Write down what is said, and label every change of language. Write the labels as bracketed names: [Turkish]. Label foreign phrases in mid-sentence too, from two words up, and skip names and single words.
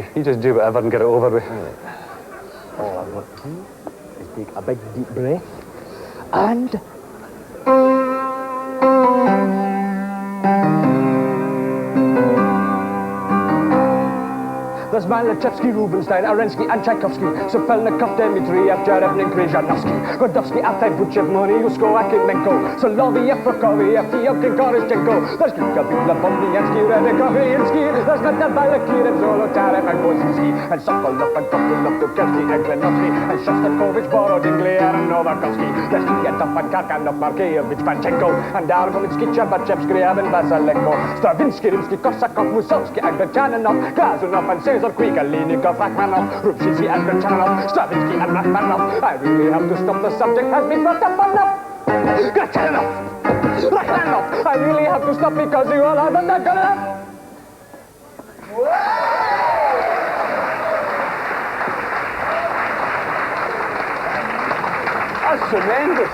[English] You just do whatever and get it over with. All I've got to do is take a big deep breath and... There's Malachevsky, Rubinstein, Arensky, and Tchaikovsky, Sopelnikov, Dmitriev, Cherevnik, Krzyzanowski, Godowski, Altay-Buchev, Moniuszko, Akimenko, Soloviev, Prokofiev, Fiyokin, Korishchenko. There's Krikavila, Bombiansky, Redikovinsky, there's Metabalakir, Zolotarev, and Kosinski, and Sokolov, and Kopilov, Tukelski, and Klenovsky, and Shostakovich, Borodin, Glier, and Novakovsky. There's Kiyatov, and Karkanov, Markeyevich, Panchenko, and Darvomitsky, Cherbachev, Skriab, and Vasalenko, Stravinsky, Rimsky, Korsakov, Mussorgsky, Agrechanov, Glazunov, and Caesar Krikalinikov, Rachmanov, Rubshinsky, and Gretchanov, Stravinsky, and Rachmanov. I really have to stop. The subject has been brought up enough. Gretchanov, Rachmanov. I really have to stop because you all are not good enough. That's tremendous.